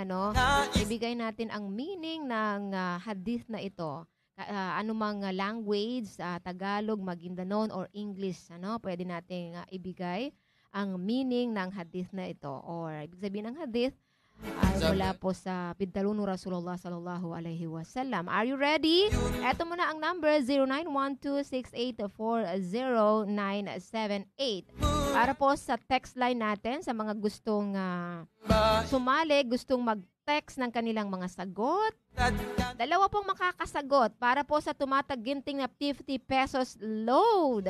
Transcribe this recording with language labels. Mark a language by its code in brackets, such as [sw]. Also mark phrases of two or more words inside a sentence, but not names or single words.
[tl] Ibigay natin ang meaning ng hadith na ito. Anumang language, Tagalog, Maguindanao, or English, pwede nating ibigay ang meaning ng hadith na ito. Or ibig sabihin ng hadith ay mula po sa Bidalunu Rasulullah [ar] صلى الله عليه وسلم. [en] Are you ready? [tl] Eto muna ang number 0912684098. Para po sa [en] text line [tl] natin sa mga gustong sumali, gustong mag-text ng kanilang mga sagot. Dalawa pong makakasagot para po sa tumataginting na 50 pesos load.